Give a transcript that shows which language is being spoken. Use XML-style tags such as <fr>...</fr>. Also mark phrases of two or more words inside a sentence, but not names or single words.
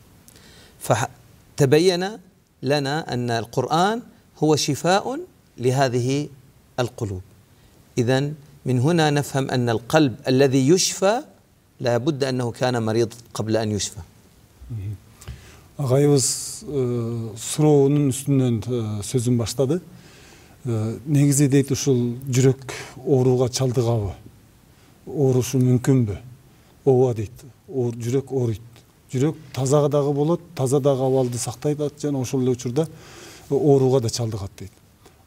<ar>تبين لنا أن القرآن هو شفاء لهذه القلوب. إذن من هنا نفهم أن القلب الذي يشفى لا بد أنه كان مريض قبل أن يشفى.</ar> <ky>Ağayыбыз суроонун үстүнөн сөзүн баштады. Негизи дейт, ушул жүрөк ооруга чалдыгабы? Оорушу мүмкүнбү? Ооба дейт. Жүрөк ооруйт. Жүрөк таза дагы болот, таза дагы абалды сактайт, жана ошол эле учурда ооруга да чалдыгат дейт.</ky>